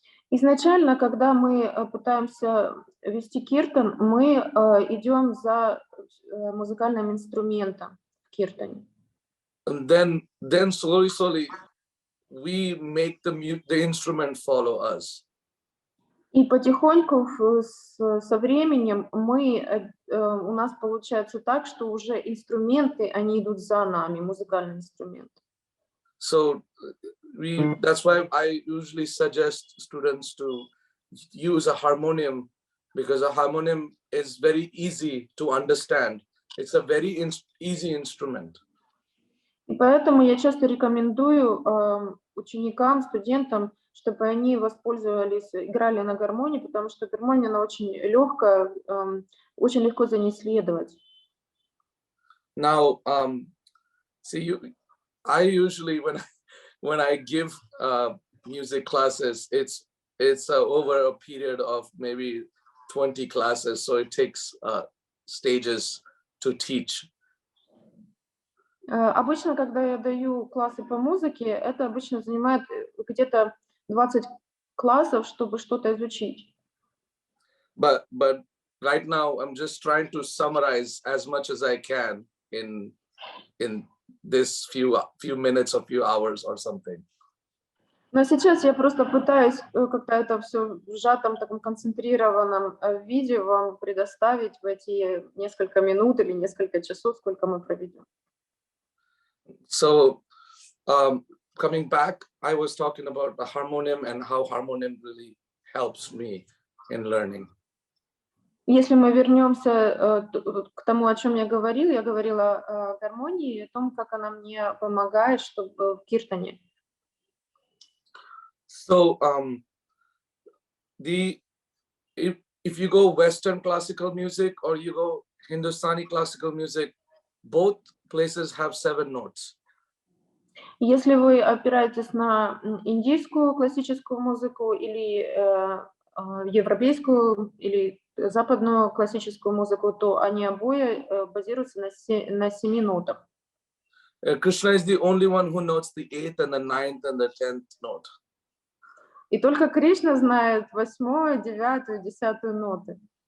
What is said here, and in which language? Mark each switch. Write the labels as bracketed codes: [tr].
[ru] Изначально, когда мы пытаемся вести киртан, мы идем за музыкальным инструментом в киртане. [en] And then slowly we make the instrument follow us. [ru] И потихоньку со временем у нас получается так, что уже инструменты, они идут за нами, музыкальный инструмент. [en] So that's why I usually suggest students to use a harmonium, because a harmonium is very easy to understand. It's a very easy instrument. [ru] И поэтому я часто рекомендую ученикам, студентам, чтобы они воспользовались, играли на гармонии, потому что гармония, она очень легкая, очень легко за ней следовать. [en] Now, I usually when I give music classes, it's over a period of maybe 20 classes, so it takes stages to teach. [ru] Обычно, когда я даю классы по музыке, это обычно занимает где-то 20 классов, чтобы что-то изучить. [en] But right now I'm just trying to summarize as much as I can in this few minutes or few hours or something. [ru] Но сейчас я просто пытаюсь как-то это все в сжатом, таком концентрированном виде вам предоставить в эти несколько минут или несколько часов, сколько мы проведем. [en] So coming back, I was talking about the harmonium and how harmonium really helps me in learning. [ru] Если мы вернемся к тому, о чем я говорила о гармонии, о том, как она мне помогает, чтобы в киртане. [en] So if you go Western classical music or you go Hindustani classical music, both places have 7 notes. [ru] Если вы опираетесь на индийскую классическую музыку или европейскую или западную классическую музыку, то они обои базируются на 7 нотах. [en] Krishna is the only one who notes the 8th and the 9th and the 10th note. [ru] И только Кришна знает 8-ю, 9-ю, 10-ю ноты.